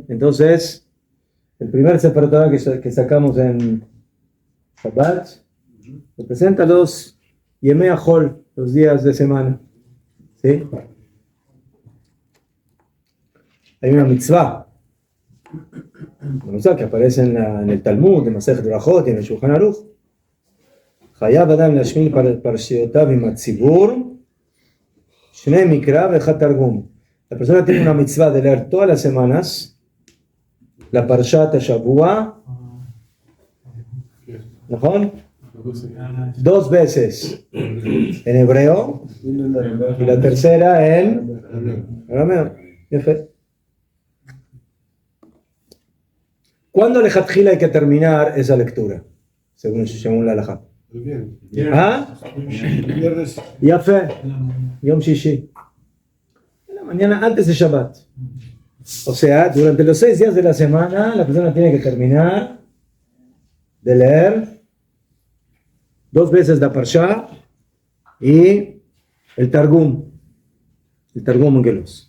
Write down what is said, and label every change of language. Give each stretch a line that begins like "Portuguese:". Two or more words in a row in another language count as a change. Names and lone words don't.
Spanish: Entonces, el primer
Hebrew: ספר תורה
Spanish: que sacamos en Shabbat representa los
Hebrew: ימי החול,
Spanish: los días de semana. ¿Sí? Hay una mitzvah que aparece en el Talmud, en Masechet Brachot y en el Shulchan Aruch.
Hebrew: חייב אדם להשלים פרשיותיו עם הציבור שנים מקרא ואחד תרגום.
Spanish: La persona tiene una mitzvah de leer todas las semanas la
Hebrew: פרשת השבוע,
Spanish: ¿no? 2 veces en hebreo y la tercera en arameo. ¿Cuándo lejatjila hay que terminar esa lectura? Según la halajá. ¿Ah?
Hebrew: יפה יום שישי.
Spanish: En la mañana antes de Shabbat. O sea, durante los 6 días de la semana, la persona tiene que terminar de leer 2 veces la Parsha y el Targum. El Targum Onkelos.